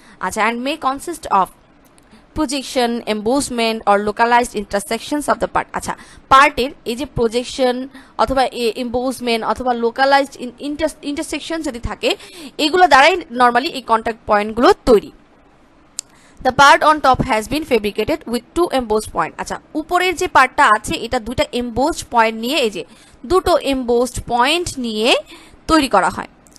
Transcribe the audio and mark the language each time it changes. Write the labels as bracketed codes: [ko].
[en] আচ্ছা, and may consist of projection, embossment or localized intersections of the part. [bn] আচ্ছা, পার্টের এই যে প্রজেকশন অথবা এমবোসমেন্ট অথবা লোকালাইজড ইন্টারসেকশন যদি থাকে এগুলো দ্বারাই নর্মালি এই কন্ট্যাক্ট পয়েন্টগুলো তৈরি। [en] The part on top has been fabricated with two embossed point। [bn] আচ্ছা, উপরের যে পার্টটা আছে এটা দুটো embossed point নিয়ে, এই যে দুটো embossed point নিয়ে তৈরি করা হয়।